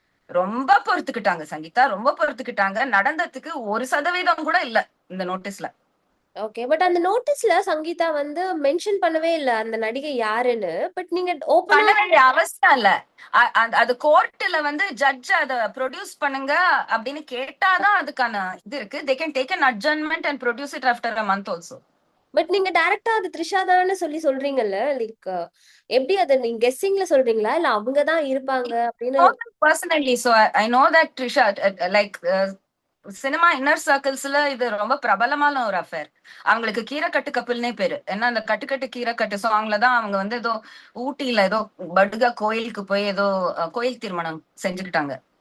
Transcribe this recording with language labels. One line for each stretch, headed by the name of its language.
Tamil: ரொம்ப பொறுத்துக்கிட்டாங்க சங்கீதா, ரொம்ப பொறுத்துக்கிட்டாங்க. நடந்ததுக்கு 1% கூட இல்ல இந்த நோட்டீஸ்ல. ஓகே, பட் அந்த நோட்டீஸ்ல சங்கீதா வந்து மென்ஷன் பண்ணவே இல்ல அந்த நடிகை யாருன்னு. பட் நீங்க பண்ண வேண்டிய அவசியம் இல்ல. அது கோர்ட்ல வந்து ஜட்ஜ் அத ப்ரொடியூஸ் பண்ணுங்க அப்படின்னு கேட்டாதான் அதுக்கான இது இருக்கு.
English: they can take an adjournment and produce it after a month also.
Tamil: But நீங்க டைரக்டா அது த்ரிஷா தான்னு சொல்றீங்கல்ல, லைக் எப்படி அதை நீங்க கெஸ்ஸிங்ல சொல்றீங்களா, இல்ல அவங்கதான் இருப்பாங்க அப்படின்னு?
English: personally so I know that
Tamil: Trisha, like cinema inner சர்க்கிள்ஸ்ல இது ரொம்ப பிரபலமான ஒரு அஃபேர். அவங்களுக்கு கீரைக்கட்டு கப்பல்னே பேரு. ஏன்னா அந்த கட்டுக்கட்டு கீரைக்கட்டு சாங்லதான் அவங்க வந்து ஏதோ ஊட்டியில ஏதோ படுகா கோயிலுக்கு போய் ஏதோ கோயில் திருமணம் செஞ்சுக்கிட்டாங்க.